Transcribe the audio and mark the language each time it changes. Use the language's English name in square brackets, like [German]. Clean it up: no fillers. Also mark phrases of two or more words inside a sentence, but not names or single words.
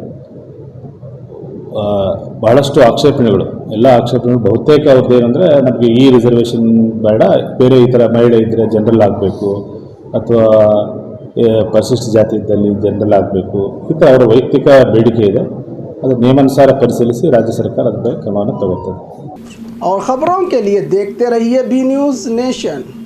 [Kannada] ಬಹಳಷ್ಟು ಆಕ್ಷೇಪಣೆಗಳು, ಎಲ್ಲ ಆಕ್ಷೇಪಣೆಗಳು ಬಹುತೇಕ ಅವ್ರದ್ದು ಏನಂದರೆ ನಮಗೆ ಈ ರಿಸರ್ವೇಷನ್ ಬೇಡ, ಬೇರೆ ಈ ಥರ ಮಹಿಳೆ ಇದ್ದರೆ ಜನರಲ್ ಆಗಬೇಕು ಅಥವಾ ಪರಿಶಿಷ್ಟ ಜಾತಿ ಇದ್ದಲ್ಲಿ ಜನರಲ್ ಆಗಬೇಕು, ಈ ಥರ ಅವರ ವೈಯಕ್ತಿಕ ಬೇಡಿಕೆ ಇದೆ। ಅದು ನಿಯಮಾನುಸಾರ ಪರಿಶೀಲಿಸಿ ರಾಜ್ಯ ಸರ್ಕಾರ ಅದರ ಬಗ್ಗೆ ಕ್ರಮವನ್ನು ತಗೊಳ್ತದೆ। [Hindi] और खबरों के लिए देखते रहिए बी न्यूज़ नेशन।